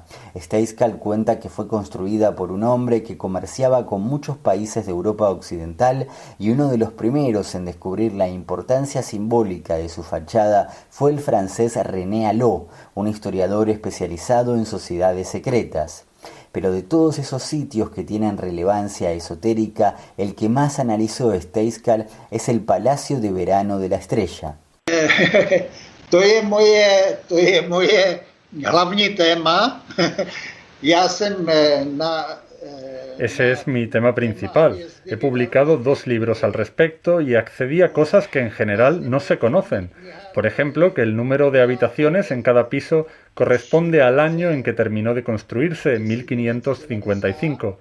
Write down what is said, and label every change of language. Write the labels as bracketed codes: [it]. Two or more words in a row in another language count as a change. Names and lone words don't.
[es] Steiskal cuenta que fue construida por un hombre que comerciaba con muchos países de Europa Occidental y uno de los primeros en descubrir la importancia simbólica de su fachada fue el francés René Allot, un historiador especializado en sociedades secretas. Pero de todos esos sitios que tienen relevancia esotérica, el que más analizó Steiskal es el Palacio de Verano de la Estrella. [cs] To je moje hlavní téma. [es] Ese es mi tema principal. He publicado 2 libros al respecto y accedí a cosas que en general no se conocen. Por ejemplo, que el número de habitaciones en cada piso corresponde al año en que terminó de construirse, 1555.